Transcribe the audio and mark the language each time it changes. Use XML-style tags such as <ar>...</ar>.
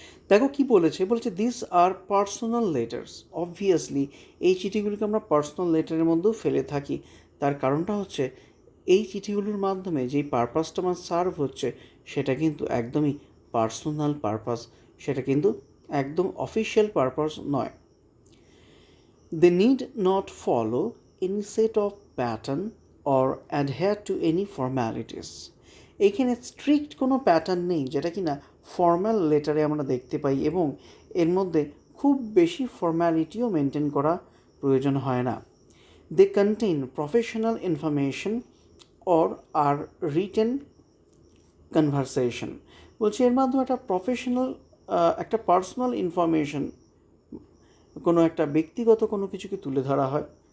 <bn>দেখো কি বলেছে,</bn> <en>This are personal letters.</en> <bn>Obviously এই চিঠিগুলিকে আমরা পার্সোনাল লেটারের মধ্যেও ফেলে থাকি। তার কারণটা হচ্ছে এই চিঠিগুলোর মাধ্যমে যেই পারপাসটা আমার সার্ভ হচ্ছে সেটা কিন্তু একদমই পার্সোনাল পারপাস, সেটা কিন্তু একদম অফিসিয়াল পারপাস নয়।</bn> <en>They need not follow any set of pattern or adhere to any formalities.</en> <bn>এইখানে স্ট্রিক্ট কোনো প্যাটার্ন নেই যেটা কি না ফর্ম্যাল লেটারে আমরা দেখতে পাই এবং এর মধ্যে খুব বেশি ফর্ম্যালিটিও মেনটেন করা প্রয়োজন হয় না।</bn> <en>They contain professional information or are written conversation.</en> <bn>বলছি এর মাধ্যমে একটা প্রফেশনাল একটা পার্সোনাল ইনফরমেশন, কোনো একটা ব্যক্তিগত কোনো কিছুকে তুলে ধরা হয়।</bn>